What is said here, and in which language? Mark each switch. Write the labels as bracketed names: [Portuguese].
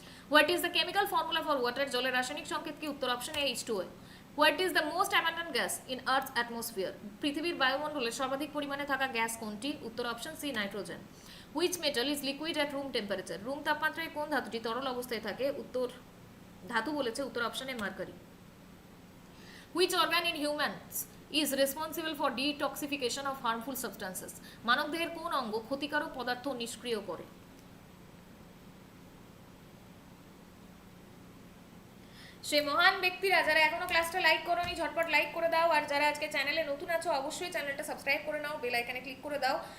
[English] What is the chemical formula for water? [Bangla] জলের রাসায়নিক সংকেত কি? উত্তর option A H2O। [English] What is the most abundant gas in earth atmosphere? [Bangla] পৃথিবীর বায়ুমণ্ডলে সর্বাধিক পরিমাণে থাকা গ্যাস কোনটি? উত্তর option C nitrogen. [English] Which metal is liquid at room temperature? [Bangla] Room তাপমাত্রায় কোন ধাতুটি তরল অবস্থায় থাকে? উত্তর ধাতু বলেছে, উত্তর option A mercury. [English] Which organ in humans is responsible for detoxification of harmful substances? [Bangla] মানবদেহের কোন অঙ্গ ক্ষতিকারক পদার্থ নিষ্ক্রিয় করে? সেই মহান ব্যক্তিরা যারা এখনো ক্লাসটা লাইক করোনি ঝটপট লাইক করে দাও, আর যারা আজকে চ্যানেলে নতুন আছো অবশ্যই চ্যানেলটা সাবস্ক্রাইব করে নাও, বেল আইকনে ক্লিক করে দাও।